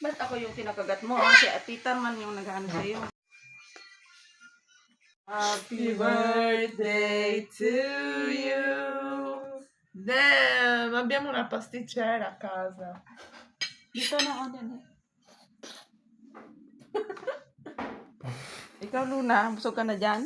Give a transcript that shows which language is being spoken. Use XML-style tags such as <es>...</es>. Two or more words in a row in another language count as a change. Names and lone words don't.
<tl>ako yung kinakagat mo. Si Tita man yung nag-ano sa'yo.</tl> <en>Happy birthday to you. Damn,</en> <it>abbiamo una pasticcera a casa.</it> <tl>Dito na ako din. Ikaw, Luna, busog ka na dyan?</tl>